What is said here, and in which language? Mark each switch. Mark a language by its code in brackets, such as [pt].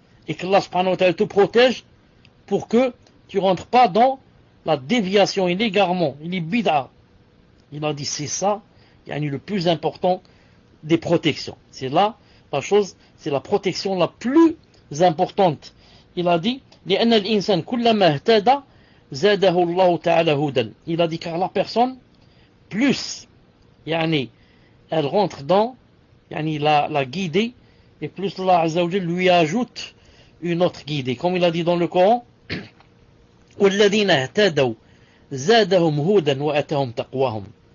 [fr] Et qu'Allah subhanahu wa ta'ala te protège pour que tu rentres pas dans la déviation et l'égarement, les bid'a. Il a dit, c'est ça, le plus important des protections. C'est là, la chose, c'est la protection la plus importante. Il a dit, [ar] لأن الإنسان كلما اهتدى زاده الله تعالى هدى. [fr] Il a dit, car la personne, plus, elle rentre dans, la guidée, et plus Allah Azza wa Jal lui ajoute une autre guidée. Comme il a dit dans le Coran, [ar] والذين اهتدوا زادهم هدى وأتاهم تقواهم.